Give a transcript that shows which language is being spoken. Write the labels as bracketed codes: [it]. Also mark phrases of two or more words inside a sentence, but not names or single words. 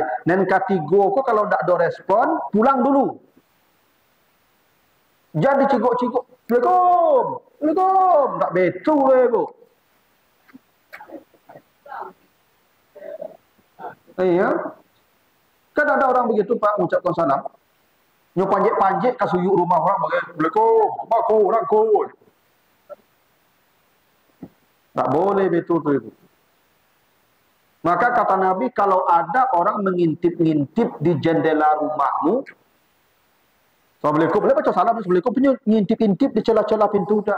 [id] Dan ketiga ko kalau tak ada respon, pulang dulu. Jadi ciguk-ciguk. Assalamualaikum. Assalamualaikum. Tak betul lah bu. Iya. Kan ada orang begitu Pak mengucapkan salam. [min] Nyo panjek-panjek ke suyuk rumah orang bagi Assalamualaikum, aku orang ko. [id] Tak boleh betul tu ibu. Maka kata Nabi kalau ada orang mengintip-ngintip di jendela rumahmu, Assalamualaikum, boleh baca salam Assalamualaikum, punya ngintip-ngintip di celah-celah pintu dah.